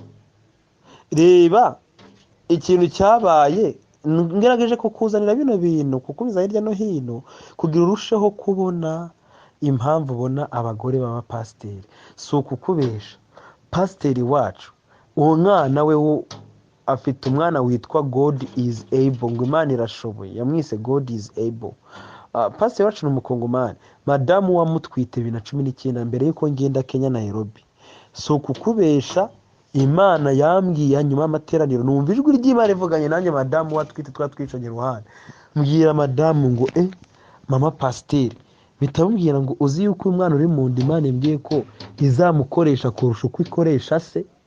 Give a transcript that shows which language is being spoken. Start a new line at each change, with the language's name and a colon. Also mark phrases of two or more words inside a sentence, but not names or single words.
Kinyarwanda: Reba ikintu cyabaye, ngerageje kukuzanira bino bintu kukubiza hirya no hino kugira urusheho kubona impamvu ubona abagore baba pasiteri. Si ukukubesha, pasiteri wacu uwo mwana we afite umwana witwa
English: God is able,
Kinyarwanda: ngo Imana irashoboye, yamwise
English: God is able.
Kinyarwanda: Pasiteri wacu ni umukongomani, madamu wamutwite 2019 mbere yuko ngenda Kenya Nairobi. Si ukukubesha, Imana yambwiye nyuma y'amateraniro, numva ijwi ry'Imana rivuganye nanjye, madamu watwite twatwicanye ruhande, mbwira madamu ngo mama pasiteri, bitamubwira ngo uzi yuko umwana uri mu nda Imana imbwiye ko izamukoresha kurusha uko ikoresha se.